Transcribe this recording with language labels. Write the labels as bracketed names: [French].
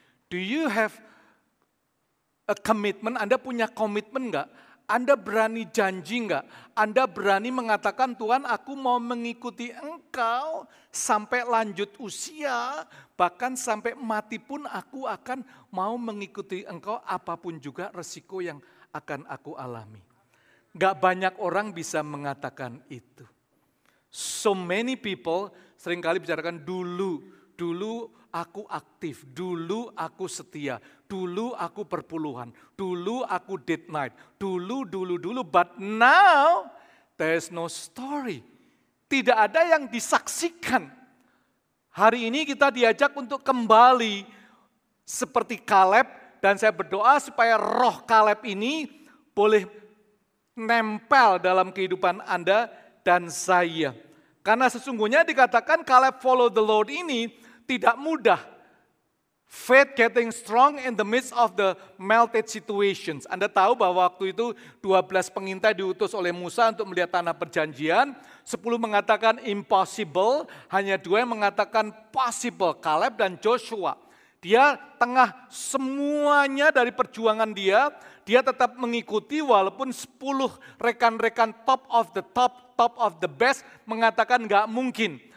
[English] Do you have a commitment? [Indonesian] Anda punya komitmen enggak? Anda berani janji enggak? Anda berani mengatakan, Tuhan aku mau mengikuti Engkau sampai lanjut usia, bahkan sampai mati pun aku akan mau mengikuti Engkau apapun juga resiko yang akan aku alami. Enggak banyak orang bisa mengatakan itu. [English] So many people [Indonesian] seringkali bicarakan dulu aku aktif, dulu aku setia, dulu aku perpuluhan, dulu aku date night, dulu, [English] but now there's no story. [Indonesian] Tidak ada yang disaksikan. Hari ini kita diajak untuk kembali seperti Kaleb dan saya berdoa supaya roh Kaleb ini boleh nempel dalam kehidupan Anda dan saya. Karena sesungguhnya dikatakan Kaleb [English] follow the Lord [Indonesian] ini tidak mudah. [English] Faith getting strong in the midst of the melted situations. [Indonesian] Anda tahu bahwa waktu itu 12 pengintai diutus oleh Musa untuk melihat tanah perjanjian. 10 mengatakan impossible, hanya 2 yang mengatakan possible, Kaleb dan Joshua. Dia tengah semuanya dari perjuangan dia tetap mengikuti walaupun 10 rekan-rekan [English] top of the best [Indonesian] mengatakan enggak mungkin.